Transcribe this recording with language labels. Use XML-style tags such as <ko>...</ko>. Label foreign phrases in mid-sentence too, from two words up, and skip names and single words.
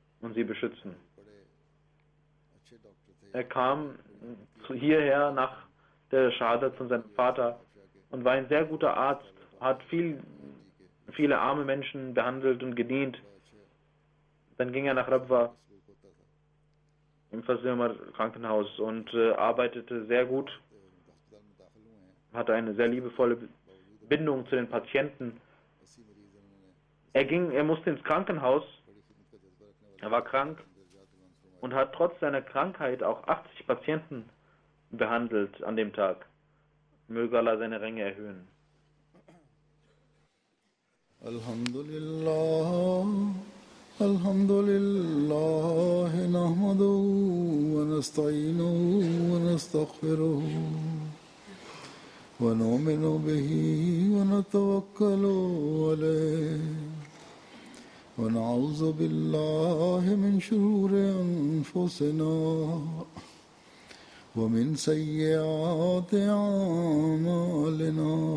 <de>und sie beschützen.</de> <ur>بڑے اچھے ڈاکٹر تھے</ur> <de>Er kam hierher nach der Schahadat von seinem Vater und war ein sehr guter Arzt, hat viele arme Menschen behandelt und gedient. Dann ging er nach Rabwa</de> <ur>سلوک ہوتا تھا</ur> <de>im Fazilmar Krankenhaus und arbeitete sehr gut,</de> <ur>اسپتال میں داخل ہوئے ہیں</ur> <de>hatte eine sehr liebevolle Bindung zu den Patienten.</de> <ur>80 مریض انہوں نے</ur> <de>Er musste ins Krankenhaus,</de> <ur>بڑی خدمت کا جذبہ رکھنے والے</ur> <de>er war krank</de> <ur>درجات بلند فرمائے</ur> <de>und hat trotz seiner Krankheit auch 80 Patienten behandelt an dem Tag. Möge Allah seine Ränge erhöhen.</de> <ar>الحمد لله نحمده ونستعينه ونستغفره ونؤمن به ونتوكل عليه ونعوذ بالله من شرور أنفسنا ومن سيئات أعمالنا</ar>